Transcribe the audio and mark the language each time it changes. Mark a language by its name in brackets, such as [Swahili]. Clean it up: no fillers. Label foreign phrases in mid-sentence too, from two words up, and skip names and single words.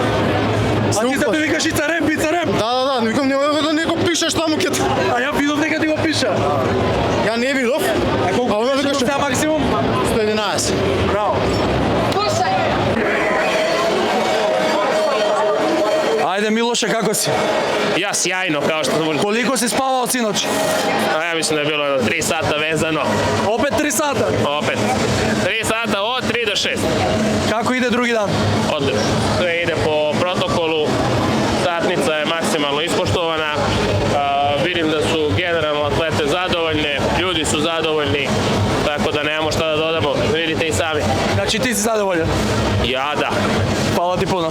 [Macedonian] А ти зато викаш и царем, би царем? Да, викам, не го пишеш таму ке... А ја видов дека ти го пиша. Ја не видов. А она викаше... Што максимум? 111. Браво. Ајде Милоше, како си? [Serbian] Ja sjajno, kao što sam... Колико си спавал синоć? Ja mislim da je bilo 3 sata vezano. Опет 3 сата? Opet. 3 sata od 3 do 6. Како иде други дан? Odlično. Sve ide po protokolu. Satnica je maksimalno ispoštovana. Vidim da su generalno atlete zadovoljne, ljudi su zadovoljni, tako da nemamo šta da dodamo. Vidite i sami. [Macedonian] Значи ти си задоволен? [Serbian] Ja da. [Macedonian] Фала ти puno.